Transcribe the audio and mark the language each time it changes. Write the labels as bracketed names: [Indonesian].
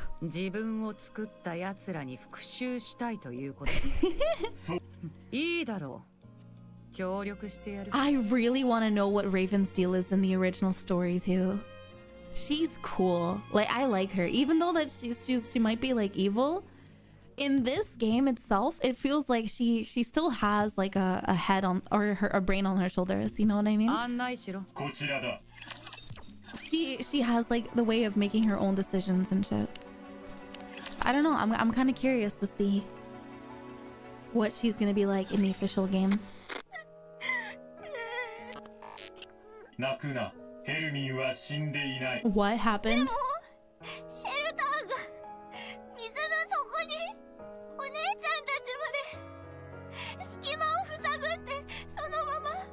[Japanese] 自分を作った奴らに復讐したいということ。そう。いいだろう。協力してやる。 [English] I really want to know what Raven's deal is in the original story too. She's cool. Like I like her, even though that she might be like evil. In this game itself, it feels like she still has like a head on or a brain on her shoulders. You know what I mean? [Japanese] 案内しろ。こちらだ。 [English] She has like the way of making her own decisions and shit. I don't know. I'm kind of curious to see. what she's gonna be like in the official game. [Japanese] 泣くな。ヘルミンは死んでいない。 [English] What happened? [Japanese] シェルターが水の底にお姉ちゃんたちまで隙間を塞ぐってそのまま。